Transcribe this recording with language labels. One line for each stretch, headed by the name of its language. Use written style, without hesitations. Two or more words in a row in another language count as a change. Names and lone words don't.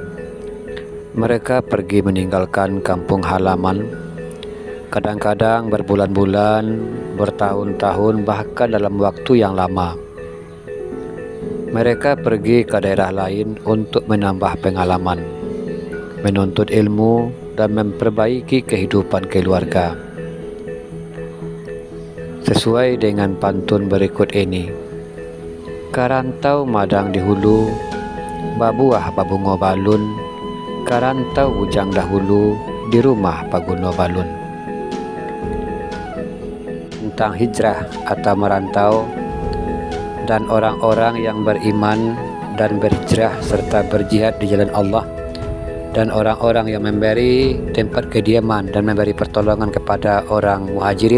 Indonesian: Mereka pergi meninggalkan kampung halaman, kadang-kadang berbulan-bulan, bertahun-tahun, bahkan dalam waktu yang lama. Mereka pergi ke daerah lain untuk menambah pengalaman, menuntut ilmu, dan memperbaiki kehidupan keluarga. Sesuai dengan pantun berikut ini:
Minangkabau: karantau madang di hulu, babuah babungo balun, karantau bujang dahulu, di rumah paguno balun.
Indonesian: Tentang hijrah atau merantau dan orang-orang yang beriman dan berhijrah serta berjihad di jalan Allah, dan orang-orang yang memberi tempat kediaman dan memberi pertolongan kepada orang muhajirin.